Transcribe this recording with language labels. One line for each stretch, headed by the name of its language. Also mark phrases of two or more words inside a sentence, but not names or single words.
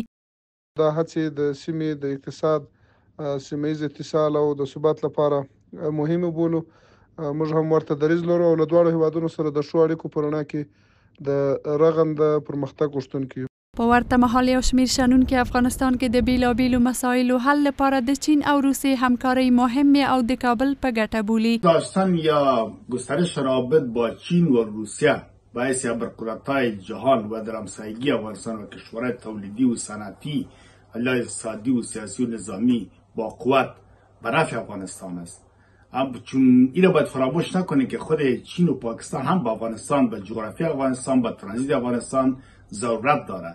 Pashto: دا هڅې د سیمې د اقتصاد، سیمه ییز اتصال او د ثبات لپاره مهمه بولو. موږ هم ورته دریځ لرو او له دواړو هیوادونو سره د ښو اړیکو په رڼا کې د رغنده پرمختګ غوښتونکي یو. په ورته مهال یو شمېر شنونکي افغانستان کې د بیلابیلو مسایلو حل لپاره د چین او روسیې همکاری مهمه او د کابل په ګټه بولي.
Persian: داشتن یا گسترش روابط با چین و روسیه باعث ابرقدرت‌های جهان و در همسایگی افغانستان و کشورهای تولیدی و صنعتی علیه اقتصادی و سیاسی و نظامی با قوت به نفع افغانستان است. چون این باید فراموش نکنه که خود چین و پاکستان هم با افغانستان، به جغرافی افغانستان، به ترانزیت افغانستان ضرورت داره.